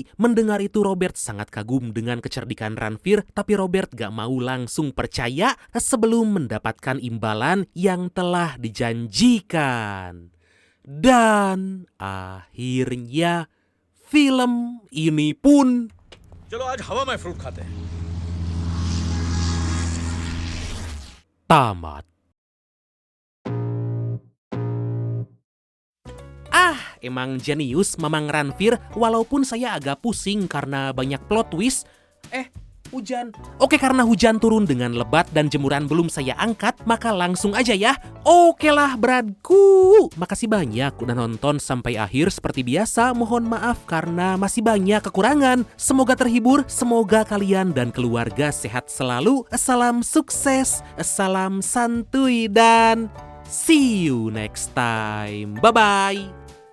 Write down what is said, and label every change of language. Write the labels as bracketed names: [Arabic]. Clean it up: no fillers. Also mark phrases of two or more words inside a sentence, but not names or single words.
[Indonesian] Mendengar itu Robert sangat kagum dengan kecerdikan Ranveer, tapi Robert gak mau langsung percaya sebelum mendapatkan imbalan yang telah dijanjikan. Dan akhirnya film ini pun [Hindi] चलो आज हवा में फ्रूट खाते हैं। [Indonesian] tamat. Emang jenius Mamang Ranveer, walaupun saya agak pusing karena banyak [English] plot twist. [Indonesian] Hujan. Oke, karena hujan turun dengan lebat dan jemuran belum saya angkat, maka langsung aja ya. Oke lah beratku. Makasih banyak udah nonton sampai akhir. Seperti biasa, mohon maaf karena masih banyak kekurangan. Semoga terhibur, semoga kalian dan keluarga sehat selalu. Salam sukses, salam santuy, dan [English] see you next time. Bye-bye.